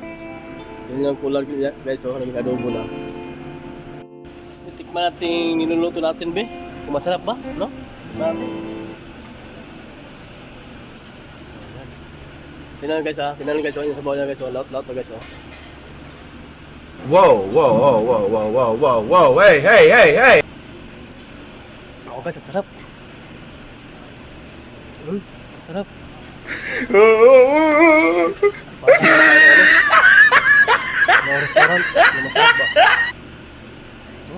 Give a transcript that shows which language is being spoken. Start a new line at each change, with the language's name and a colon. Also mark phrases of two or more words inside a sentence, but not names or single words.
Filipino: Yun yung kulang guys, oh, naging adobo na. Tikman natin, niluluto natin be, kung masarap ba, no? Tikman natin. Tingnan guys ha, tingnan guys, oh, yung sabaw niya guys, oh, laut na guys, oh. Whoa, whoa, whoa, whoa, whoa, whoa, whoa, whoa, hey, hey, hey, hey! Oh guys, ang sarap. Sarap. Mga restaurant, na masarap ba? Oh.